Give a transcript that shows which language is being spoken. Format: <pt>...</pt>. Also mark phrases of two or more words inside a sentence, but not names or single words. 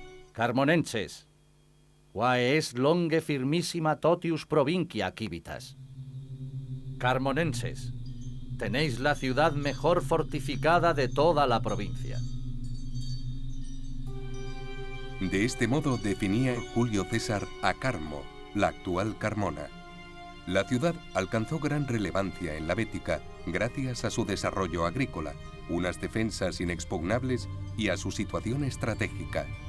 <la>Carmonenses, quae est longe firmissima totius provincia civitas. Carmonenses,</la> <es>tenéis la ciudad mejor fortificada de toda la provincia. De este modo definía Julio César a Carmo, la actual Carmona. La ciudad alcanzó gran relevancia en la Bética gracias a su desarrollo agrícola, unas defensas inexpugnables y a su situación estratégica.</es>